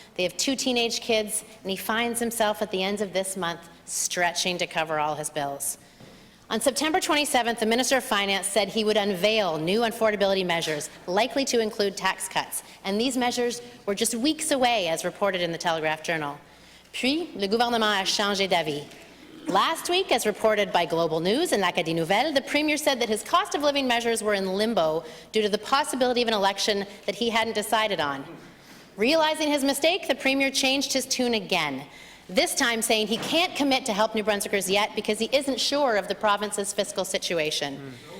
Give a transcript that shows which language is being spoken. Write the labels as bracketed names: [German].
[English] They have 2 teenage kids, and he finds himself at the end of this month stretching to cover all his bills. On September 27th, the Minister of Finance said he would unveil new affordability measures, likely to include tax cuts, and these measures were just weeks away, as reported in the Telegraph Journal. [French] Puis, le gouvernement a changé d'avis. [English] Last week, as reported by Global News and l'Acadie Nouvelle, the Premier said that his cost of living measures were in limbo due to the possibility of an election that he hadn't decided on. Realizing his mistake, the Premier changed his tune again, this time saying he can't commit to help New Brunswickers yet because he isn't sure of the province's fiscal situation.